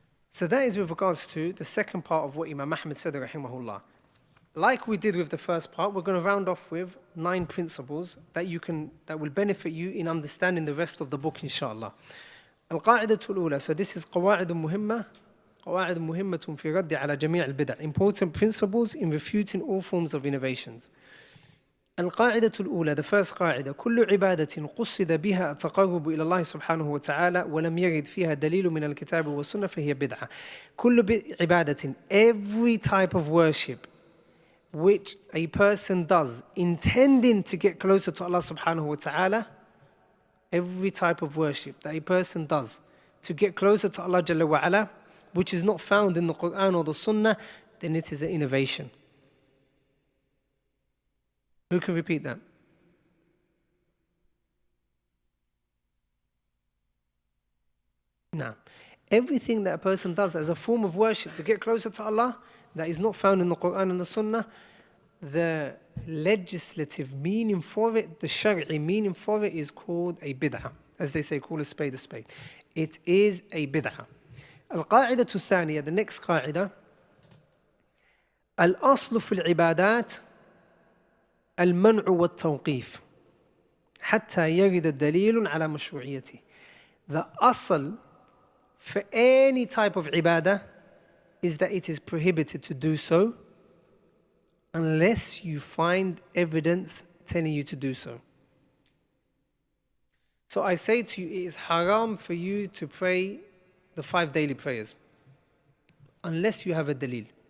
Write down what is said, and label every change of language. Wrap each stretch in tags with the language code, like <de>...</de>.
<en>So that is with regards to the second part of what Imam Ahmed said, rahimahullah. Like we did with the first part, we're going to round off with 9 principles that will benefit you in understanding the rest of the book, inshallah.</en> <ar>القاعدة الأولى.</ar> <en>So this is</en> <ar>قواعد مهمة في رد على جميع البدع.</ar> <en>Important principles in refuting all forms of innovations.</en> <ar>القاعدة الأولى,</ar> <en>the first</en> <ar>قاعدة: كل عبادة قصد بها التقرب إلى الله سبحانه وتعالى ولم يرد فيها دليل من الكتاب والسنة فهي بدعة. كل عبادة,</ar> <en>every type of worship which a person does intending to get closer to Allah subhanahu wa ta'ala, every type of worship that a person does to get closer to Allah Jalla wa ala, which is not found in the Quran or the Sunnah, then it is an innovation. Who can repeat that? Now, everything that a person does as a form of worship to get closer to Allah that is not found in the Quran and the Sunnah, the legislative meaning for it, the shari'i meaning for it is called a bid'ah. As they say, call a spade a spade. It is a bid'ah.</en> <ar>القاعدة الثانية,</ar> <en>the next</en> <ar>قاعدة: الأصل في العبادات المنع والتوقيف حتى يرد الدليل على مشروعيته.</ar> <en>The asl for any type of ibadah is that it is prohibited to do so unless you find evidence telling you to do so. So I say to you, it is haram for you to pray the 5 daily prayers unless you have a dalil.</en>